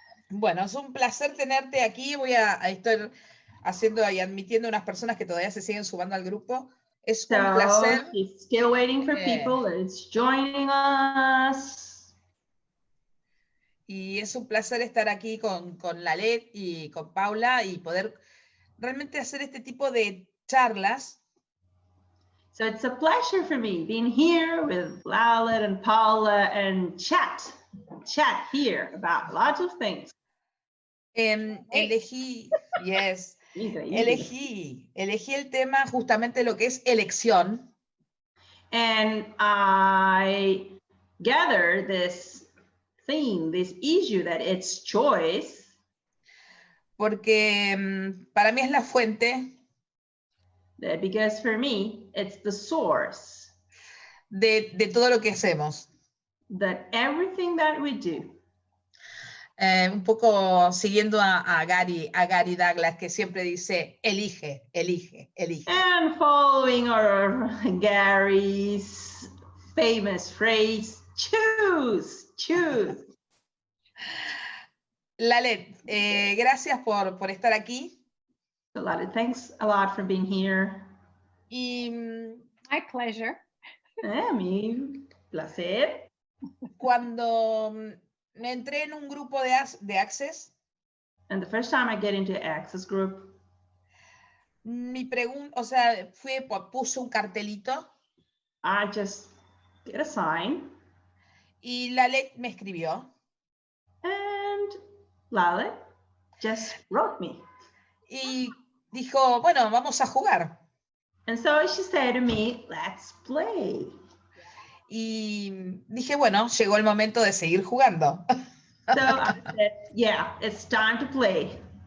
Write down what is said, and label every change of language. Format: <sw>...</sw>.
<es>Bueno, es un placer tenerte aquí. Voy a estar haciendo y admitiendo unas personas que todavía se siguen sumando al grupo. Es un placer.</es> <en>He's still waiting for people that's joining us.</en> <es>Y es un placer estar aquí con Lalet y con Paula y poder realmente hacer este tipo de charlas.</es> <en>So it's a pleasure for me being here with Lalet and Paula and chat here about lots of things.</en> <es>Elegí el tema justamente lo que es elección.</es> <en>And I gathered this theme, this issue that it's choice.</en> <es>Porque para mí es la fuente.</es> <en>Because for me, it's the source.</en> <es>De todo lo que hacemos.</es> <en>That everything that we do.</en> <es>Un poco siguiendo a Gary Douglas, que siempre dice, elige.</es> <en>And following our Gary's famous phrase, choose.</en> <es>Lalet, gracias por estar aquí.</es> <en>So Lalet, thanks a lot for being here.</en> <es>Y</es> <en>my pleasure.</en> <es>Mi placer. Cuando me entré en un grupo de Access.</es> <en>And the first time I get into Access group.</en> <es>Mi pregunta, o sea, puse un cartelito.</es> <en>I just get a sign.</en> <es>Y Lalet me escribió.</es> <en>And Lalet just wrote me.</en> <es>Y dijo, bueno, vamos a jugar.</es> <en>And so she said to me, let's play.</en> <es>Y dije, bueno, llegó el momento de seguir jugando.</es> <en>So I said, yeah, it's time to play.</en>